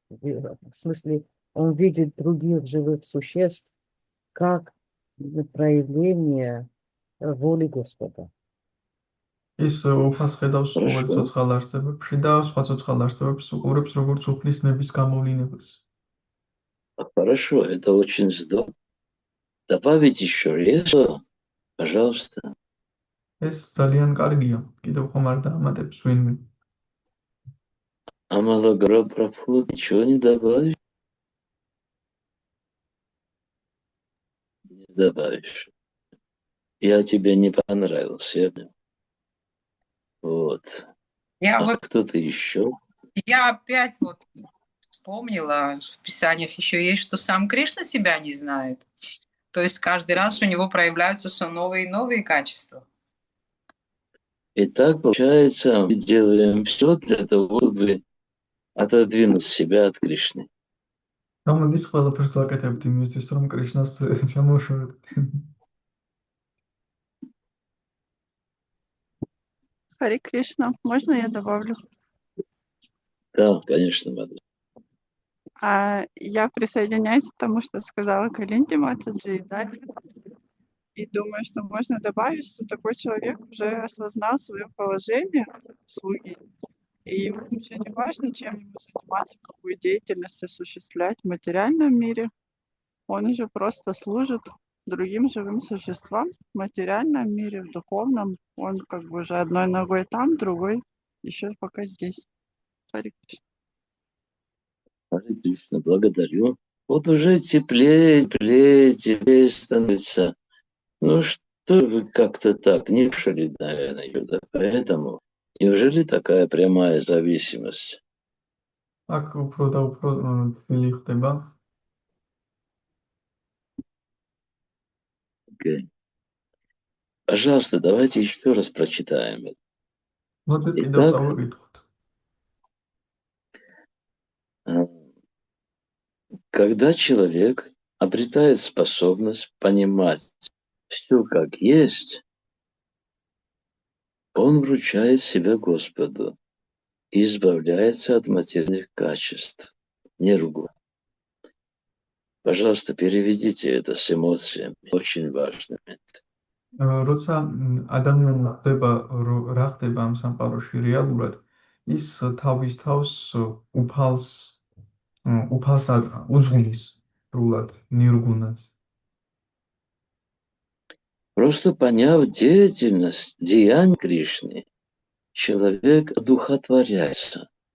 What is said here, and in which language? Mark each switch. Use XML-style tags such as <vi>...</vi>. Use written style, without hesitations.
<ru>В смысле, он видит других живых существ как проявление воли Господа.</ru> <ka>ის უფალს ხედავს ყოველ ცოცხალ არსებებში და სხვა ცოცხალ არსებებს უყურებს როგორც უფლის ნების გამოვლინებას.</ka> <ru>Хорошо, это очень здорово. Добавить еще резко, пожалуйста.</ru> <ka>ეს ძალიან კარგია. კიდევ ხომ არ დაამატებს ვინმე.</ka> <ru>А малогро Прабху ничего не добавишь? Не добавишь. Я тебе не понравился, я понял. Вот. Я А вот кто-то еще? я опять вот вспомнила, в Писаниях еще есть, что сам Кришна себя не знает. То есть каждый раз у него проявляются все новые и новые качества. И так получается, мы делаем все для того, чтобы отодвинуть себя от Кришны.</ru> <ka>გამოდის ყველაფერს ვაკეთებთ იმისთვის, რომ კრიშნას ჩამოშოროთ.</ka> <ru>Харе Кришна, можно я добавлю? Да, конечно, Мадхури. Я присоединяюсь к тому, что сказала Калинди Матаджи, да, и думаю, что можно добавить, что такой человек уже осознал свое положение слуги, и ему уже не важно, чем ему заниматься, какую деятельность осуществлять в материальном мире. Он уже просто служит другим живым существам в материальном мире, в духовном. Он как бы уже одной ногой там, другой еще пока здесь. Харе Кришна. Харе Кришна, благодарю. Вот уже теплее, теплее, теплее становится. Ну что вы как-то так не шли, наверное, сюда. Поэтому Неужели такая прямая зависимость?</ru> <ka>აქ უფრო და უფრო თბილი ხდება.</ka> <ru>Окей. Пожалуйста, давайте еще раз прочитаем это.</ru> <ka>მოდით კიდევ</ka> <ru>Итак,</ru> <ka>წავიკითხოთ.</ka> <ru>когда человек обретает способность понимать все как есть, он вручает себя Господу и избавляется от материальных качеств, ниргу. Пожалуйста, переведите это с эмоциями. Очень важный момент.</ru> <ka>როცა ადამიანმა ხდება რა ხდება ამ სამყაროში რეალურად, ის თავის თავს უფალს უძღვნის სრულად ნირგუნას.</ka> <ru>Просто поняв деятельность, деяния Кришны, человек одухотворяется.</ru>